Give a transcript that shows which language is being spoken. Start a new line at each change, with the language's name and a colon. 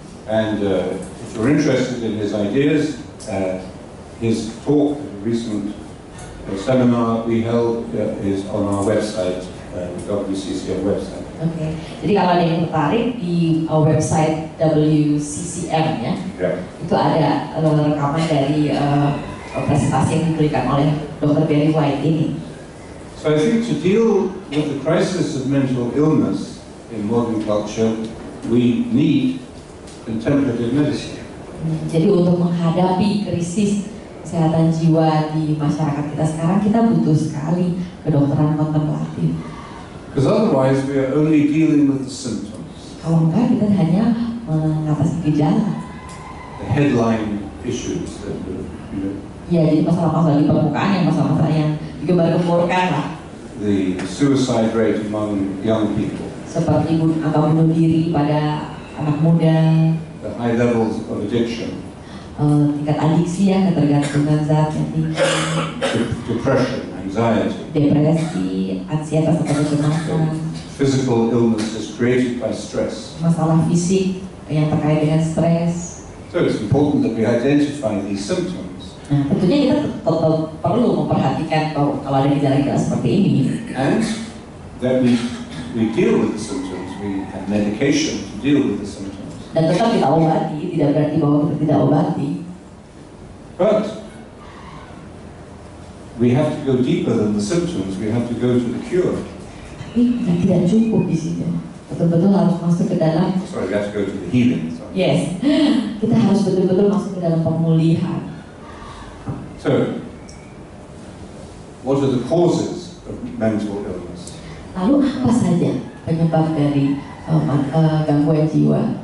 English: And if you're interested in his ideas, his talk at a recent seminar we held is on our website, WCCM website.
Indonesian: Oke, jadi kalau ada yang tertarik di website WCCM ya, itu ada rekaman dari presentasi yang diberikan oleh Dr. Barry White ini.
English: So I think to deal with the crisis of mental illness in modern culture, we need contemplative medicine.
Indonesian: Jadi untuk menghadapi krisis kesehatan jiwa di masyarakat kita sekarang, kita butuh sekali kedokteran kontemplatif.
English: Because otherwise we are only dealing with the symptoms.
Indonesian: Kalau enggak, kita hanya mengatasi gejala.
English: The headline issues that
Indonesian: Ya, jadi masalah-masalah di permukaan, yang masalah-masalah yang digembar-gemborkan lah.
English: The suicide rate among young people.
Indonesian: Seperti angka bunuh diri pada anak muda.
English: The high levels of addiction.
Indonesian: Tingkat adiksi ya, ketergantungan zat yang tinggi.
English: Depression, anxiety.
Indonesian: Depresi, ansietas atau kecemasan.
English: Physical illnesses created by stress.
Indonesian: Masalah fisik yang terkait dengan stres.
English: So it's important that we identify these symptoms.
Indonesian: Nah, tentunya kita tetap perlu memperhatikan kalau ada gejala-gejala seperti ini.
English: And that we deal with the symptoms. We have medication to deal with the symptoms.
Indonesian: Dan tetap kita obati, tidak berarti bahwa kita tidak obati.
English: But we have to go deeper than the symptoms. We have to go to the cure.
Indonesian: Tapi tidak cukup di situ. Betul-betul harus masuk ke dalam.
English: Sorry, we have to go to the healing. Sorry.
Indonesian: Yes, kita harus betul-betul masuk ke dalam pemulihan. So, what are the causes of mental illness? Lalu apa saja penyebab dari gangguan jiwa?